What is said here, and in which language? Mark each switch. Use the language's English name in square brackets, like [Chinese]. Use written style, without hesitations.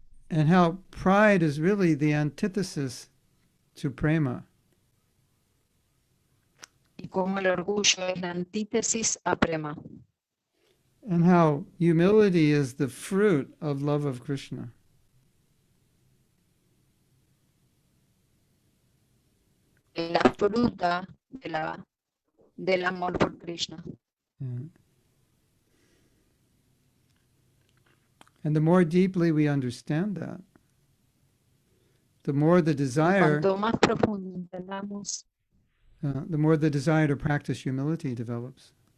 [English] And how pride is really the antithesis to prema. [Spanish] Y cómo el orgullo es la antítesis a prema. [English] And how humility is the fruit of love of Krishna. [Spanish] La fruta del amor por Krishna. [English] Yeah. And the more deeply we understand that, the more the desire, [Spanish] Cuanto más profundo entendamos, [English] the more the desire to practice humility develops.